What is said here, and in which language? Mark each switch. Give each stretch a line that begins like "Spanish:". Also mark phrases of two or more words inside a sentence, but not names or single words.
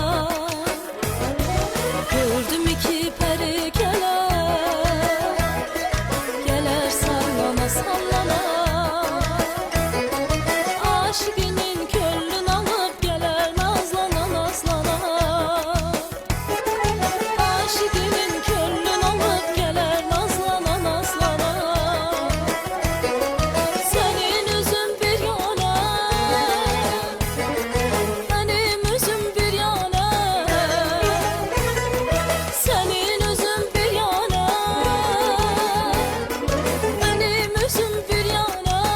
Azerbaijani: Gördüm iki peri gələr, gələr sallana sallana. Aşıqinin könlün alıb gələr nazlana nazlana. Aşıqinin könlün alıb gələr nazlana nazlana.
Turkish: Senin üzün bir yana, benim üzüm bir yana. Senin üzün bir yana, benim üzüm bir yana.